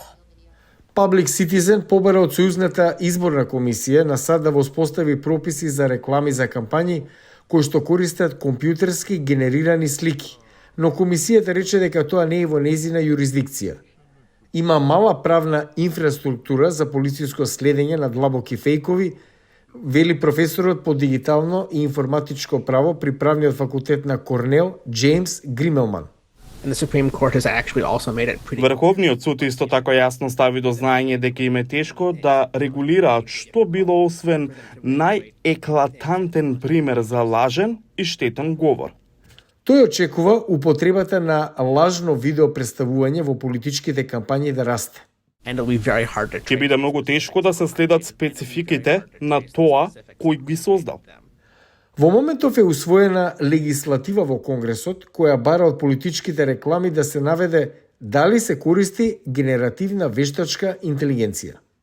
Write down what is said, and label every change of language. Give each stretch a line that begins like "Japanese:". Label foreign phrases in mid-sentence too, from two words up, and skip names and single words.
Macedonian: Public Citizen побара од Сојузната изборна комисија на САД да воспостави прописи за реклами за кампањи кои што користат компјутерски генерирани слики, но комисијата рече дека тоа не е во нејзина юрисдикција. Има мала правна инфраструктура за полициско следење на длабоки фейкови, вели професорот по дигитално и информатичко право при правниот факултет на Корнел, Джеймс Гримелман.
English: And the Supreme Court has actually also made it pretty
Macedonian: Врховниот суд исто така јасно стави до знаење дека им е тешко да регулираат што било освен најеклатантен пример за лажен и штетен говор. Тој очекува употребата на лажно видео представување во политичките кампањи да расте.
English: and it'll be very hard to
Macedonian: Ќе
English: trace.
Macedonian: биде многу тешко да се следат спецификите на тоа кој ги создал. Во моментов е усвоена легислатива во Конгресот која бара од политичките реклами да се наведе дали се користи генеративна вештачка интелигенција.